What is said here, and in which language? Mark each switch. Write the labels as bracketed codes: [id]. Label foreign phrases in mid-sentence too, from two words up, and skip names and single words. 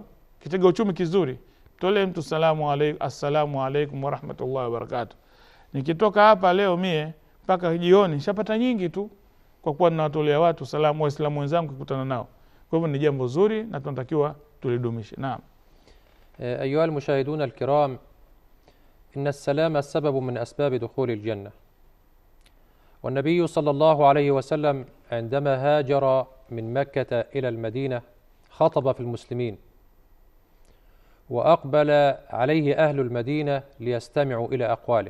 [sw] Kitega uchumi kizuri, tole mtu [ar] السلام عليكم ورحمة الله وبركاته. [sw] Nikitoka hapa leo mie mpaka jioni nishapata nyingi tu, kwa kuwa ninawatolea watu salamu waislamu wenzangu kukutana nao. Kwa hivyo ni jambo zuri na tunatakiwa tulidumishe. Naam. [ar] أيها المشاهدون الكرام، إن السلام سبب من أسباب دخول الجنة. والنبي صلى الله عليه وسلم عندما هاجر من مكة إلى المدينة خطب في المسلمين، وأقبل عليه أهل المدينة ليستمعوا إلى أقواله.